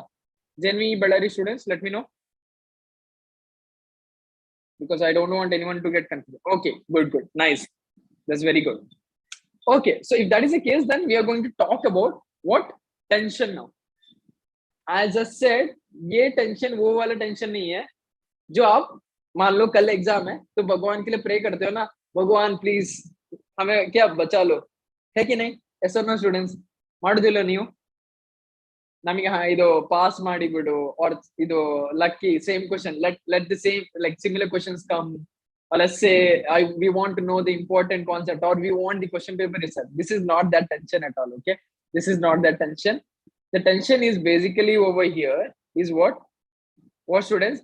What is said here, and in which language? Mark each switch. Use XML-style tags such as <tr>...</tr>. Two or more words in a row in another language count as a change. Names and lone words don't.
<en>JNV Ballari students, let me know, because I don't want anyone to get confused. Okay, good, nice, that's very good. Okay, so if that is the case, then we are going to talk about what? Tension now. As I said,</en> <hi>ये टेंशन वो वाला टेंशन नहीं है जो आप मान लो कल एग्जाम है तो भगवान के लिए प्रे करते हो ना, भगवान प्लीज हमें क्या बचा लो, है कि नहीं? ऐसा ना स्टूडेंट्स</hi> <kn>ಮಾಡಿದಿಲ್ಲ ನೀವು? ನಮಗೆ ಇದು ಪಾಸ್ ಮಾಡಿ ಬಿಡು,</kn> <en>or ಇದು lucky same question, let the same like similar questions come, or let's say we want to know the important concept, or we want the question paper itself. This is not that tension at all. Okay, this is not that tension. The tension is basically over here is what students?</en>